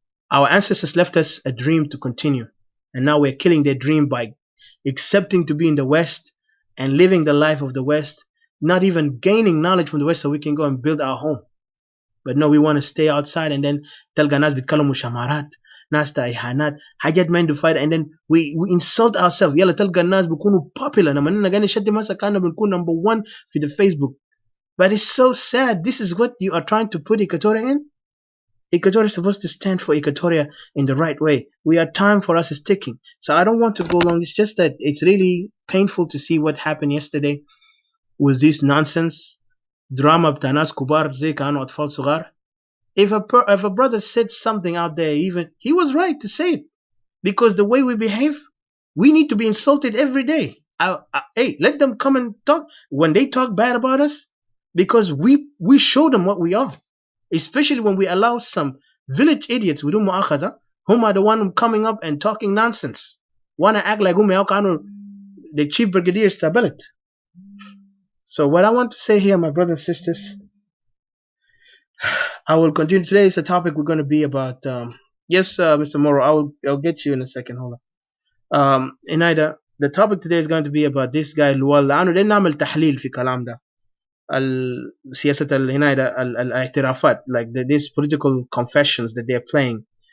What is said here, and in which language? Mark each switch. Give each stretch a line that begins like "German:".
English: Our ancestors left us a dream to continue. And now we're killing their dream by accepting to be in the West and living the life of the West, not even gaining knowledge from the West so we can go and build our home. But no, we want to stay outside and then
Arabic: تلقى ناس بيتكلموا شمارات، ناس إهانات، حاجات ما عنده فايدة,
English: and then we insult ourselves.
Arabic: يلا تلقى الناس بيكونوا popular لما إننا قاعدين نشد مثلا كأننا بنكون
English: number one
Arabic: في the Facebook.
English: But it's so sad. This is what you are trying to put Equatoria in. Equatoria is supposed to stand for Equatoria in the right way. Time for us is ticking. So I don't want to go long. It's just that it's really painful to see what happened yesterday with this nonsense.
Arabic: Drama بتاع ناس كبار زي كانوا أطفال صغار.
English: If a brother said something out there, even he was right to say it, because the way we behave, we need to be insulted every day. Hey, let them come and talk when they talk bad about us, because we show them what we are. Especially when we allow some village idiots who are the one coming up and talking nonsense, wanna act like the chief brigadier stability. So what I want to say here, my brothers and sisters, I will continue. Today is a topic we're going to be about. Yes, Mr. Moro, I'll get you in a second. Hold on. Inaida, the topic today is going to be about this guy Lual.
Arabic: لأنه ده نعمل تحليل في كلام ده. سياسة هنا الاعترافات,
English: like these political confessions that they're playing.